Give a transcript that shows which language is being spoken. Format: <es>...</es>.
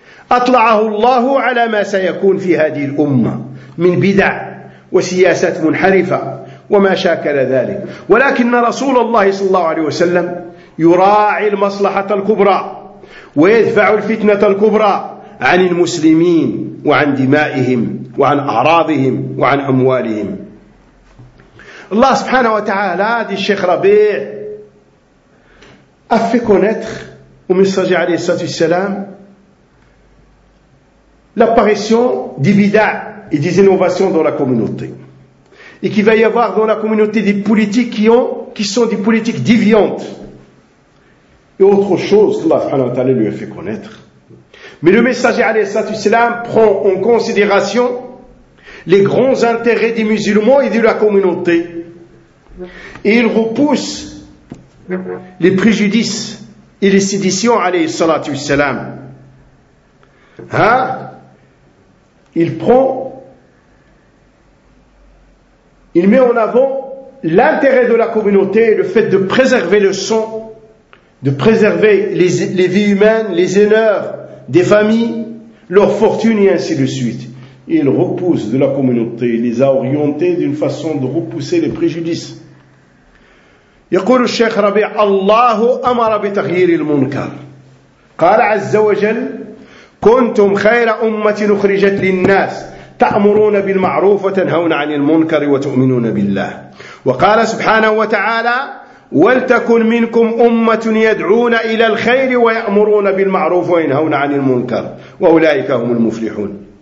<ar>أطلعه الله على ما سيكون في هذه الأمة من بدع وسياسات منحرفة وما شاكل ذلك، ولكن رسول الله صلى الله عليه وسلم يراعي المصلحة الكبرى ويدفع الفتنة الكبرى عن المسلمين وعن دمائهم وعن أعراضهم وعن أموالهم. الله سبحانه وتعالى دي الشيخ ربيع أفي كونتخ ومصرج عليه الصلاة والسلام</ar> <fr>l'apparition des bidats et des innovations dans la communauté. Et qu'il va y avoir dans la communauté des politiques qui sont des politiques déviantes. Et autre chose que Allah</fr> <ar>subhanahu wa ta'ala</ar> <fr>lui a fait connaître. Mais le messager</fr> <ar>alayhi sallatu wassalam</ar> <fr>prend en considération les grands intérêts des musulmans et de la communauté. Et il repousse les préjudices et les séditions</fr> <ar>alayhi sallatu wassalam.</ar> <fr>Hein? Il prend, il met en avant l'intérêt de la communauté, le fait de préserver le sang, de préserver les vies humaines, les honneurs des familles, leur fortune et ainsi de suite. Et il repousse de la communauté, il les a orientés d'une façon de repousser les préjudices.</fr> <ar>يقول الشيخ ربيع الله أمر بتغيير المنكر قال عز وجل كنتم خير أمة أخرجت للناس تأمرون بالمعروف وتنهون عن المنكر وتؤمنون بالله. وقال سبحانه وتعالى ولتكن منكم أمة يدعون إلى الخير ويأمرون بالمعروف وينهون عن المنكر وأولئك هم المفلحون.</ar>